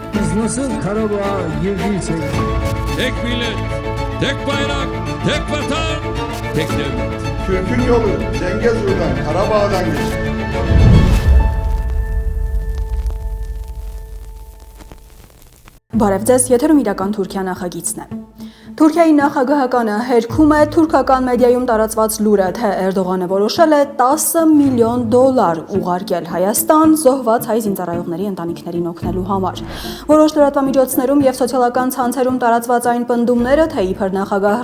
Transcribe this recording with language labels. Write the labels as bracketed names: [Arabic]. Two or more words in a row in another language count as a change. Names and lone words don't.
[Turkish] Biz nasıl Karabağ'a girdiysek Tek millet, tek bayrak, tek vatan, tek devlet. Türk'ün yolu Zengezur'dan, Karabağ'dan geçer. [Armenian] Բարև ձեզ, եթերում իրական Թուրքիա նախագիծն է։ Թուրքիայի նախագահականը հերքում է թուրքական մեդիայում տարածված լուրը, թե Էրդողանը որոշել է $10 միլիոն ուղարկել Հայաստան զոհված հայ զինծառայողների ընտանիքներին օգնելու համար։ Որոշ լրատվամիջոցներում եւ սոցիալական ցանցերում տարածված այն պնդումները, թե իբր նախագահ